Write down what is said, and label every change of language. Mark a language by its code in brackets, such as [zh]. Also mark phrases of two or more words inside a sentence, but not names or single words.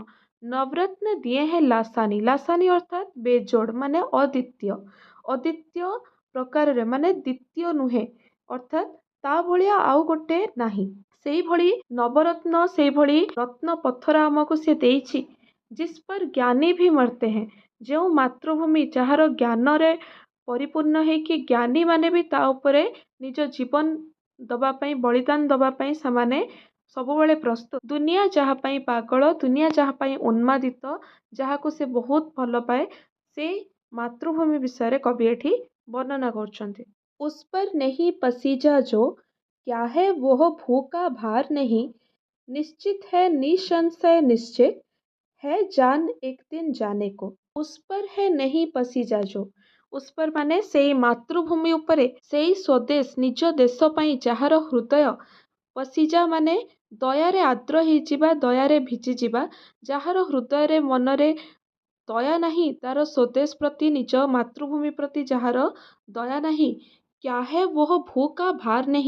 [or] ନବରତ୍ନ ଦିଏ ହେ ଲାସାନି, ଲାସାନି ଅର୍ଥାତ୍ ବେଜୋଡ଼ ମାନେ ଅଦ୍ୱିତୀୟ, ଅଦ୍ୱିତୀୟ ପ୍ରକାରରେ ମାନେ ଦ୍ୱିତୀୟ ନୁହେଁ, ଅର୍ଥାତ୍ ତା ଭଳିଆ ଆଉ ଗୋଟେ ନାହିଁ। ସେଇଭଳି ନବରତ୍ନ, ସେଇଭଳି ରତ୍ନ ପଥର ଆମକୁ ସେ ଦେଇଛି। [hi] जिस पर ज्ञानी भी मरते हैं, [or] ଯେଉଁ ମାତୃଭୂମି ଯାହାର ଜ୍ଞାନରେ ପରିପୂର୍ଣ୍ଣ ହେଇକି ଜ୍ଞାନୀ ମାନେ ବି ତା ଉପରେ ନିଜ ଜୀବନ ଦବା ପାଇଁ, ବଳିଦାନ ଦବା ପାଇଁ ସେମାନେ ସବୁବେଳେ ପ୍ରସ୍ତୁତ। ଦୁନିଆ ଯାହା ପାଇଁ ପାଗଳ, ଦୁନିଆ ଯାହା ପାଇଁ ଉନ୍ମାଦିତ, ଯାହାକୁ ସେ ବହୁତ ଭଲ ପାଏ, ସେ ମାତୃଭୂମି ବିଷୟରେ କବି ଏଠି ବର୍ଣ୍ଣନା କରୁଛନ୍ତି। [hi] उस पर नहीं पसीजा जो, क्या है वह भू का भार नहीं, निश्चित है निसंशय निश्चित, है जान एक दिन जाने को। उस पर है नहीं पसीजा जो, उस पर [or] ମାନେ ସେଇ ମାତୃଭୂମି ଉପରେ, ସେଇ ସ୍ୱଦେଶ ନିଜ ଦେଶ ପାଇଁ ଯାହାର ହୃଦୟ ପସିଜା ମାନେ ଦୟାରେ ଆର୍ଦ୍ର ହେଇଯିବା, ଦୟାରେ ଭିଜିଯିବା, ଯାହାର ହୃଦୟରେ ମନରେ ଦୟା ନାହିଁ, ତାର ସ୍ୱଦେଶ ପ୍ରତି, ନିଜ ମାତୃଭୂମି ପ୍ରତି ଯାହାର ଦୟା ନାହିଁ, [hi] क्या है वह भू का भार [or] ନାହିଁ।